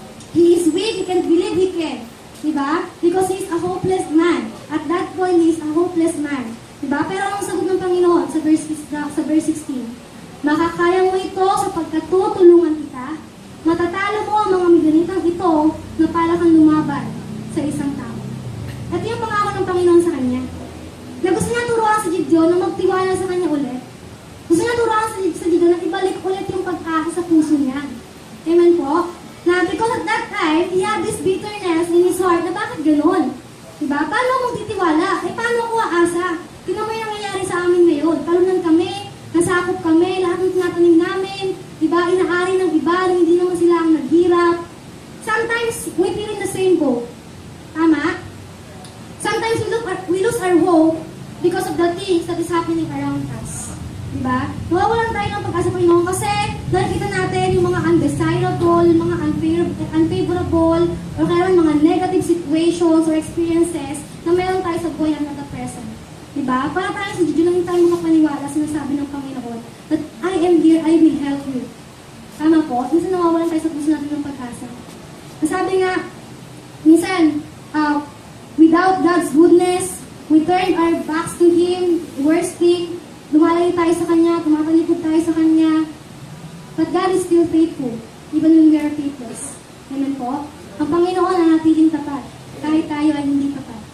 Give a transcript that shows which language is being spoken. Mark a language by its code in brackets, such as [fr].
[en] He is weak, he can't believe he can. Di ba? Because he is a hopeless man. At that point, he is a hopeless man. [tl] Di ba? Pero ang sagot ng Panginoon sa verse 16, makakaya mo ito sapagkat tutulungan kita. Matatalo mo ang mga Midianitang ito na para kang lumaban sa isang tao. At yung pangako ng Panginoon sa kanya, na gusto niya turuan sa Gideon na magtiwala sa kanya ulit. Gusto niya turuan sa Gideon na ibalik ulit yung pag-asa sa puso niya. Amen po? [en] Na because at that time, he had this bitterness in his heart [tl] na bakit gano'n? Diba? Paano mo magtitiwala? Paano ako aasa? Tingnan mo yung nangyayari sa amin ngayon. Talunan kami, nasakop kami, lahat ng tinatanim namin, diba? Inaari ng iba, hindi naman sila ang naghirap. [en] Sometimes, we feel in the same boat. Tama? Sometimes, we lose our hope because of the things that is happening around us. [tl] Diba? Nawawalan tayo ng pag-asa Panginoon kasi nakikita natin yung mga undesirable, yung mga unfavorable, or kaya mga negative situations or experiences na meron tayo sa buhay [en] at the present. [tl] Diba? Para tayo sa Diyo lang tayo makapaniwala, sinasabi ng Panginoon [en] that I am here, I will help you. [tl] Tama po? Minsan nawawalan tayo sa puso natin ng pag-asa. [en] Sabi nga, minsan, without God's goodness, we turn our backs to Him, worst thing, [tl] lumalayo tayo sa Kanya, [en] tumatalikod tayo sa Kanya. But God is still faithful, even when we are faithless. [tl] Amen po? Ang Panginoon ang natiling tapat, kahit tayo ay hindi tapat.